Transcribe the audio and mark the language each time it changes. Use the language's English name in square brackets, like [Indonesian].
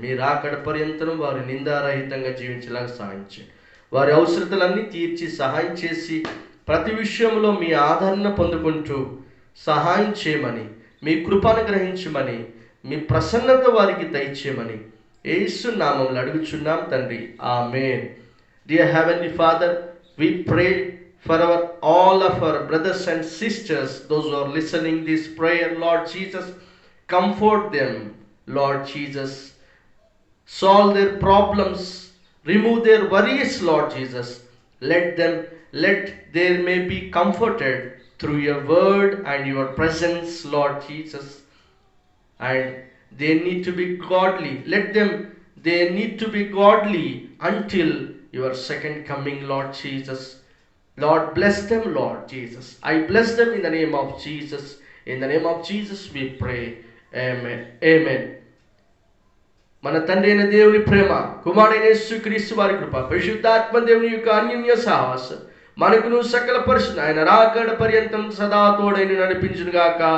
[Telugu] మీ రాకడ పర్యంతరం వారు నిందారహితంగా జీవించేలాగా సహాయం చేయండి. వారి అవసరతలన్నీ తీర్చి సహాయం చేసి ప్రతి విషయంలో మీ ఆదరణ పొందుకుంటూ సహాయం చేయమని, మీ కృపను గ్రహించమని, మీ ప్రసన్నత వారికి దయచేయమని యేసు నామములో అడుగుచున్నాం తండ్రి. ఆమేన్. [English] Dear Heavenly Father, we pray for all of our brothers and sisters, those who are listening this prayer. Lord Jesus, comfort them, Lord Jesus. Solve their problems, remove their worries, Lord Jesus. Let they may be comforted through your word and your presence, Lord Jesus. And they need to be godly. They need to be godly until your second coming, Lord Jesus. Lord, bless them, Lord Jesus. I bless them in the name of Jesus. In the name of Jesus we pray. Amen. Amen. [Telugu] మన తండ్రి అయిన దేవుని ప్రేమ, కుమారుడైన యేసుక్రీస్తు వారి కృప, పరిశుద్ధాత్మ దేవుని యొక్క అన్యోన్య సహవాసం మనకును సకల పరిశుద్ధ ఆయన రాకడ పర్యంతం సదా తోడైన నడిపించును గాక.